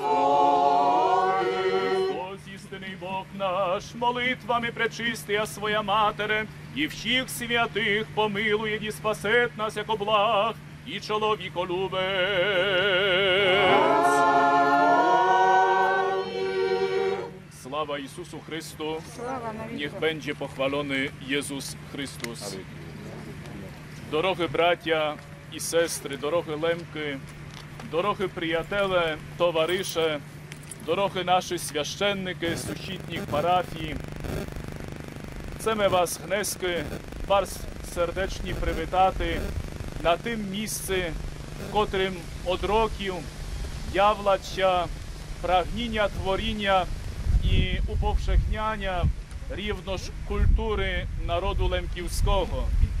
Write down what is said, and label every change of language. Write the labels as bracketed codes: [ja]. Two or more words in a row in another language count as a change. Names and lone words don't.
[uk] Христос, істинний Бог наш, молитвами пречистия своя Матере, і всіх святих помилує і спасет нас, як благ, і чоловіколюбець. Слава Ісусу Христу, [pl] niech będzie pochwalony Jezus Chrystus. [rue] Дорогі браття і сестри, дорогі лемки, дорогі приятеле, товарише, дорогі наші священники сусідніх парафій, [pl] chcemy was [rue] gneski, was сердечні привітати на тим місці, в котрим од років явлаться прагніння творіння і уповшехняння рівно ж культури народу лемківського.